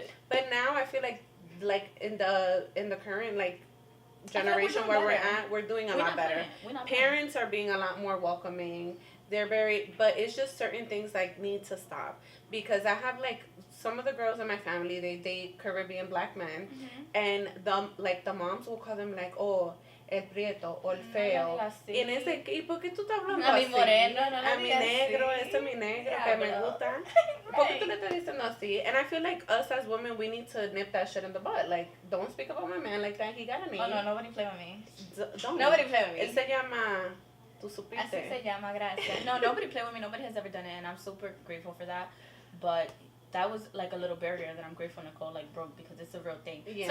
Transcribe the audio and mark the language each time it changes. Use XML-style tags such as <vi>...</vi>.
<en>But now I feel like in the current, like, generation where we're at, we're doing a lot better. Parents are being a lot more welcoming. But it's just certain things, like, need to stop. Because I have, like, some of the girls in my family, they date Caribbean black men. And the moms will call them, like, oh,</en> <es>el prieto, o el feo. Y en ese, ¿y por qué tú estás hablando así? A mi moreno, a mi negro, este es mi negro, que me gusta. ¿Por qué tú le estás diciendo así?</es> <en>And I feel like us as women, we need to nip that shit in the bud. Like, don't speak about my man like that. He got a name. Oh, no, nobody play with me. Nobody play with me.</en> <es>Él se llama... Así se llama, gracias.</es> <en>No, nobody play with me. Nobody has ever done it, and I'm super grateful for that. But that was like a little barrier that I'm grateful Nicole like broke, because it's a real thing. Yeah.</en>